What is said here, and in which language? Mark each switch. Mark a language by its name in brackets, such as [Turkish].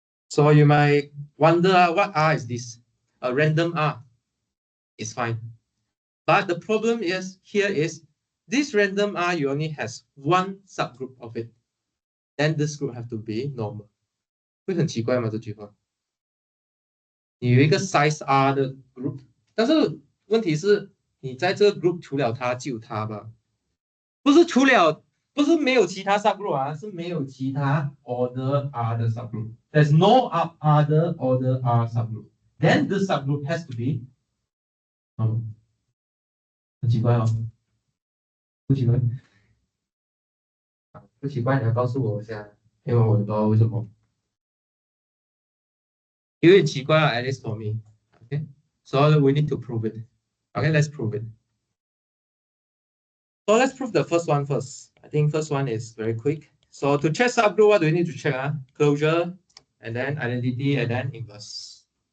[English] So you might wonder what R is this? A random R is fine. But the problem is here is this random R you only has one subgroup of it. Then this group have to be normal. [Chinese] 会很奇怪吗这句话？你有一个 size R 的 group， 但是问题是你在这个 group 除了它就有它吧？不是没有其他 subgroup 啊，是没有其他 order R 的 subgroup. [English] There's no other order R subgroup. Then this subgroup has to be [Chinese] 很奇怪哦，不奇怪，不奇怪，你要告诉我一下，因为我不知道为什么。有点奇怪 [English] at least for me. Okay, so we need to prove it. Okay, let's prove it. So let's prove the first one first. I think first one is very quick. So to check subgroup, what do we need to check? Closure, and then identity, and then inverse.